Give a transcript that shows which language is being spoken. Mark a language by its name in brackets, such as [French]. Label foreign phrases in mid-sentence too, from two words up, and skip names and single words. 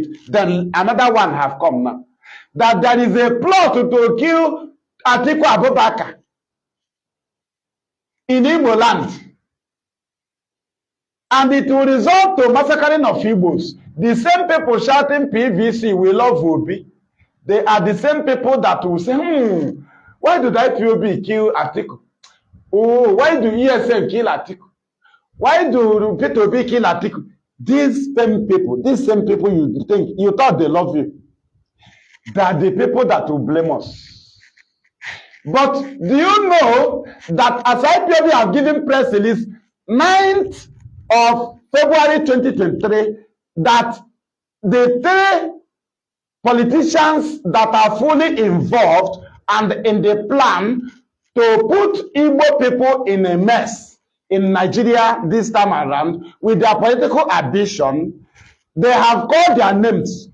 [English] Then another one have come now. That there is a plot to kill Atiku Abubakar in Imo land. And it will result to massacring of Igbos. The same people shouting PVC, we love Obi. They are the same people that will say, why did IPOB kill Atiku? Oh, why do ESN kill Atiku? Why do P2B kill Atiku? These same people you thought they love you. They are the people that will blame us. But do you know that as IPOB have given press release 9th of February 2023 that the three politicians that are fully involved and in the plan to put Igbo people in a mess in Nigeria this time around with their political ambition, they have called their names.